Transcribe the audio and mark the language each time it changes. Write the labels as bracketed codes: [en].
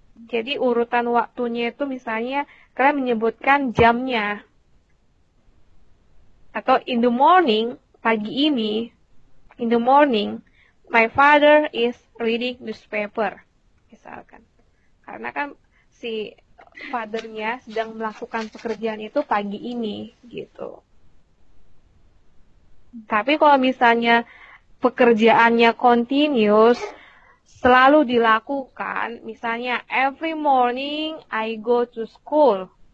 [id] Jadi urutan waktunya itu misalnya kalian menyebutkan jamnya. Atau [en] in the morning, [id] pagi ini, [en] in the morning, my father is reading newspaper. [id] Misalkan. Karena kan si fathernya sedang melakukan pekerjaan itu pagi ini gitu. Tapi kalau misalnya pekerjaannya continuous, selalu dilakukan, misalnya [en] every morning I go to school.